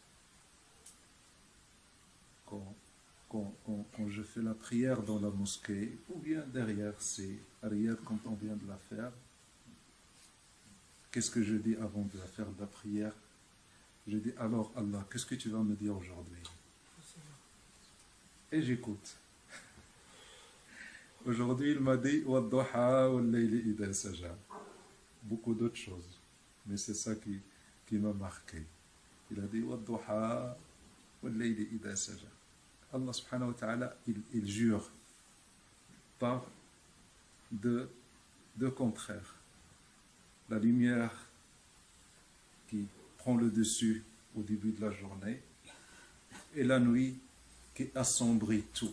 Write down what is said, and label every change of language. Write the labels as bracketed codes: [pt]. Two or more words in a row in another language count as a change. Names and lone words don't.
[fr] Quand je fais la prière dans la mosquée, ou bien derrière quand on vient de la faire, qu'est-ce que je dis avant de faire de la prière? Je dis, alors Allah, qu'est-ce que tu vas me dire aujourd'hui? Et j'écoute. Aujourd'hui, il m'a dit [ar] والضحى والليل إذا سجى. [fr] Beaucoup d'autres choses, mais c'est ça qui m'a marqué. Il a dit [ar] والضحى والليل إذا سجى. الله سبحانه وتعالى, [fr] il jure par deux contraires. La lumière qui prend le dessus au début de la journée et la nuit qui assombrit tout.